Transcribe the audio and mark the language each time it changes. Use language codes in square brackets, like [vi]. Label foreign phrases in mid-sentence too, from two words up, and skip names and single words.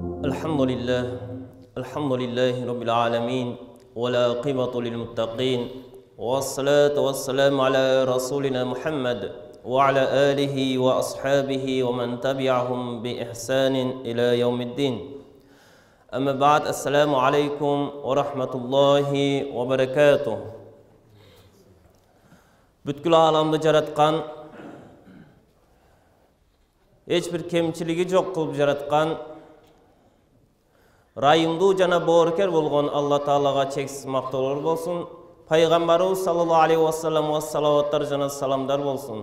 [ar] الحمد لله رب العالمين والعاقبة للمتقين والصلاة والسلام على رسولنا محمد وعلى آله وأصحابه ومن تبعهم بإحسان إلى يوم الدين. أما بعد، السلام عليكم ورحمة الله وبركاته. [ky] Бүткүл аламды жараткан, эч бир кемчилиги жок кылып жараткан, райымдуу жана боорукер болгон Алла Таалага чексиз мактоолор болсун. Пайгамбарыбыз [ar] صلى الله عليه [ky] вассаламга салаваттар жана саламдар болсун.